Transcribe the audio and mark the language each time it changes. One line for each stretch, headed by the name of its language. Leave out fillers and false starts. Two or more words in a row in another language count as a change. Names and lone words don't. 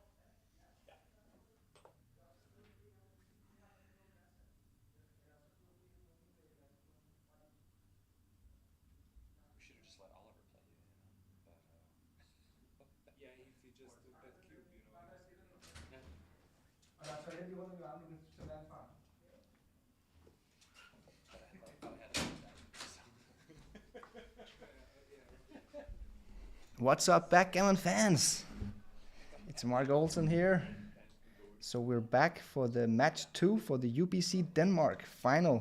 English: We should have just let Oliver play you, you know. But Yeah, if you just took that cube, you know.
Danish: Og der er toilet i under armen, du kan tage vand fra.
English: What's up, Backgammon fans? It's Mark Olsen here. So we're back for the match 2 for the UBC Denmark final.